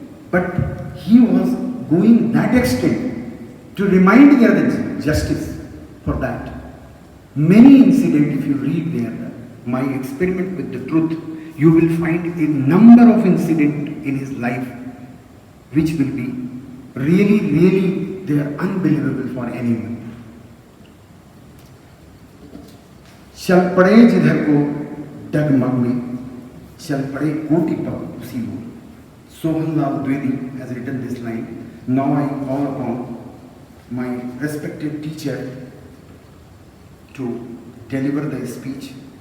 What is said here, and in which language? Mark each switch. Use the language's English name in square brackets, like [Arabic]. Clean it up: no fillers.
[English] But he was going that extent to remind the other justice for that. Many incidents, if you read there, my experiment with the truth, you will find a number of incidents in his life which will be really, they are unbelievable for anyone. [Hindi] चल पड़े जिधर को डगमग में, चल पड़े कोटि पग उसी ओर. [English] Sohanlal Dwivedi has written this line. Now I call upon my respected teacher to deliver the speech.